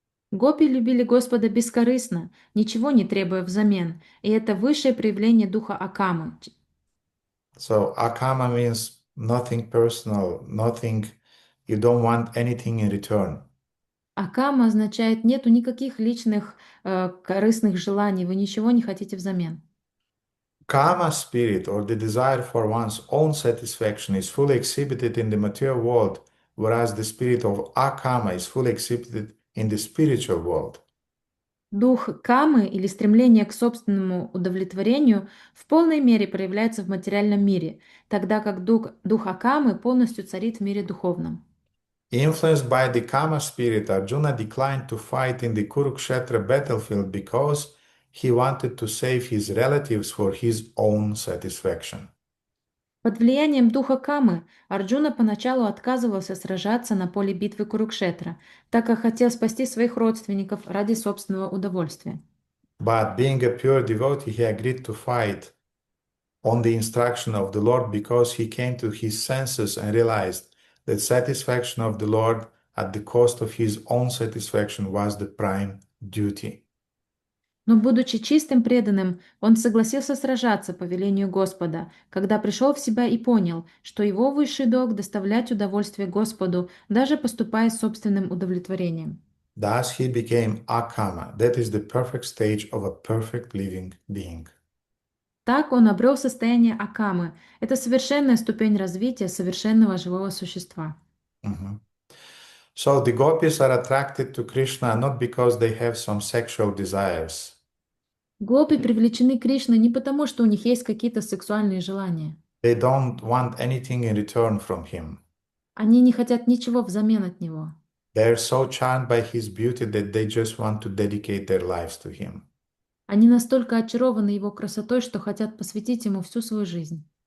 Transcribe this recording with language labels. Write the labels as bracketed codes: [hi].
[ru] Гопи любили Господа бескорыстно, ничего не требуя взамен, и это высшее проявление духа Акамы. [en] So akama means nothing personal, nothing, you don't want anything in return. [ru] Акама означает нету никаких личных корыстных желаний, вы ничего не хотите взамен. [en] Kama spirit, or the desire for one's own satisfaction, is fully exhibited in the material world, whereas the spirit of akama is fully exhibited in the spiritual world. [ru] Дух камы или стремление к собственному удовлетворению в полной мере проявляется в материальном мире, тогда как дух Акамы полностью царит в мире духовном. [en] Influenced by the Kama spirit, Arjuna declined to fight in the Kurukshetra battlefield because he wanted to save his relatives for his own satisfaction. [ru] Под влиянием духа Камы Арджуна поначалу отказывался сражаться на поле битвы Курукшетра, так как хотел спасти своих родственников ради собственного удовольствия. [en] But being a pure devotee, he agreed to fight on the instruction of the Lord because he came to his senses and realized that satisfaction of the Lord at the cost of his own satisfaction was the prime duty. [ru] Но, будучи чистым преданным, он согласился сражаться по велению Господа, когда пришел в себя и понял, что его высший долг — доставлять удовольствие Господу, даже поступая с собственным удовлетворением. [en] Thus he became akama, that is the perfect stage of a perfect living being. [ru] Так он обрел состояние Акамы. Это совершенная ступень развития совершенного живого существа. Mhm. [en] So the gopis are attracted to Krishna not because they have some sexual desires. [ru] Гопи привлечены Кришной не потому, что у них есть какие-то сексуальные желания. [en] They don't want anything in return from him. [ru] Они не хотят ничего взамен от него. [en] They are so charmed by his beauty that they just want to dedicate their lives to him. [ru] Они настолько очарованы его красотой, что хотят посвятить ему всю свою жизнь.